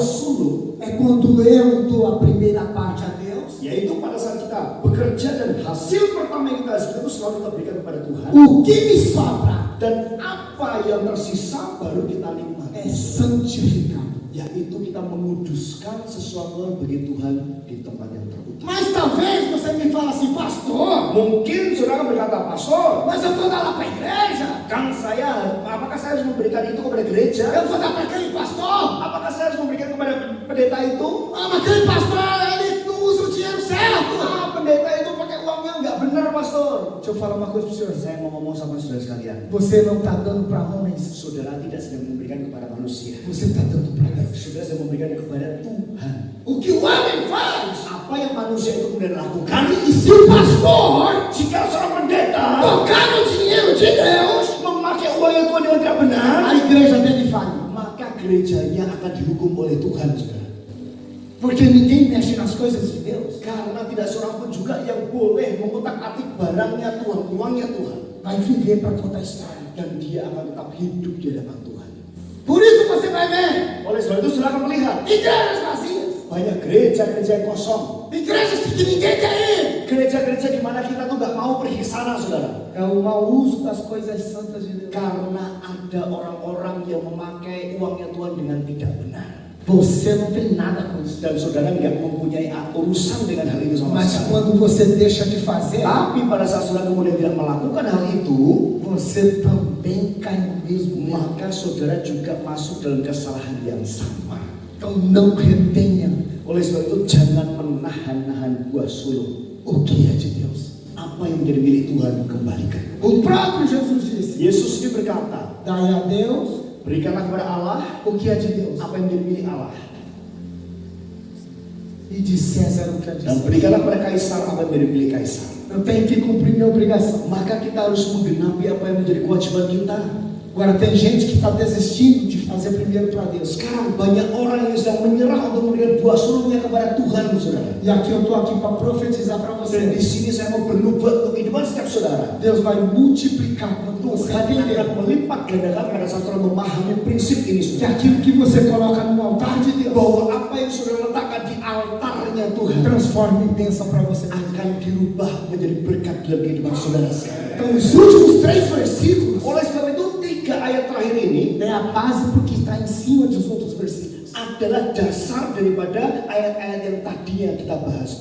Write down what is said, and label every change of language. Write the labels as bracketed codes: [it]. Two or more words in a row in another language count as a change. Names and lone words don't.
[id] sulung, [pt] é quando eu dou a primeira parte a Deus. [id] yaitu pada saat kita bekerja dan hasil pertama yang kita hasilkan itu selalu kita berikan kepada Tuhan. [pt] O que me sobra [id] Dan apa yang tersisa baru kita [pt] é [id] nikmati, [pt] santificar. [id] yaitu kita menguduskan sesuatu bagi Tuhan di tempat yang terutama. [pt] Mas talvez você me fale assim, pastor, [id] Mungkin saudara berkata, [pt] pastor, mas eu vou dar lá para a igreja, [id] apakah saya harus memberikan itu kepada gereja? [pt] eu vou dar para aquele pastor. [id] Apakah saya harus memberikan kepada pendeta itu? [pt] Ah, mas aquele pastor, ele não usa o dinheiro certo. [id] Pendeta itu pakai uangnya nggak benar, pastor. [pt] Deixa eu falar uma coisa para o senhor. [id] Saya mau ngomong sama saudara sekalian. [pt] Você não está dando para homens, [id] Saudara tidak sedang memberikan kepada manusia. [pt] você está dando para Deus. [id] Saudara sedang memberikan kepada Tuhan. [pt] O que o homem faz? [id] Apa yang manusia itu kemudian lakukan? [pt] E se o pastor [id] Jika seorang pendeta [pt] tocar no dinheiro de Deus, [id] memakai uangnya Tuhan dengan tidak benar, [pt] a igreja dele fale. [id] maka gerejanya akan dihukum oleh Tuhan, saudara. [pt] Porque ninguém mexe nas coisas de Deus. [id] Karena tidak seorang pun juga yang boleh mengutak-atik barangnya Tuhan, uangnya Tuhan. [pt] Vai viver para contar história. [id] Dan dia akan tetap hidup di hadapan Tuhan. [pt] Por isso você vai ver [id] Oleh sebab itu saudara akan melihat [pt] igrejas vazias, [id] banyak gereja-gereja yang kosong. [pt] igrejas que ninguém quer ir. [id] Gereja-gereja di mana kita tuh nggak mau pergi ke sana, saudara. [pt] É o mau uso das coisas santas de Deus. [id] Karena ada orang-orang yang memakai uangnya Tuhan dengan tidak benar. [pt] Você não tem nada com isso. [id] Dan saudara nggak mempunyai urusan dengan hal itu sama [pt] Mas [id] sekali. [pt] quando você deixa de fazer, [id] Tapi pada saat saudara kemudian tidak melakukan hal itu, [pt] você também cai no mesmo erro. [id] maka saudara juga masuk dalam kesalahan yang sama. [pt] Então não retenha [id] Oleh sebab itu jangan menahan-nahan buah sulung. [pt] o que é de Deus. [id] Apa yang menjadi milik Tuhan kembalikan. [pt] O próprio Jesus disse: [id] Yesus ini berkata, [pt] dai a Deus [id] berikanlah kepada Allah [pt] o que é de Deus, [id] apa yang menjadi milik Allah, [pt] e de César o que é de [id] dan [pt] César. [id] berikanlah kepada Kaisar apa yang menjadi milik Kaisar. [pt] Eu tenho que cumprir minha obrigação. [id] Maka kita harus menggenapi apa yang menjadi kewajiban kita. [pt] Agora tem gente que está desistindo de fazer primeiro para Deus. [id] Sekarang banyak orang yang sedang menyerah untuk memberikan buah sulungnya kepada Tuhan, saudara. [pt] E aqui eu estou aqui para profetizar para [id] Dan di [pt] você. [id] sini saya mau bernubuat untuk kehidupan setiap saudara. [pt] Deus vai multiplicar quando você [id] Tuhan [pt] entender [id] akan melipat gandakan pada saat saudara memahami prinsip ini, [pt] que [id] saudara. [pt] aquilo que você coloca no altar de Deus [id] Bahwa apa yang saudara letakkan di altarnya Tuhan [pt] transforma em bênção para você. [id] akan dirubah menjadi berkat dalam kehidupan saudara sekalian. [pt] Então os últimos 3 versículos [id] Oleh sebab itu 3 ayat terakhir ini [pt] é a base porque está em cima dos outros versículos. [id] adalah dasar daripada ayat-ayat yang tadi yang kita bahas.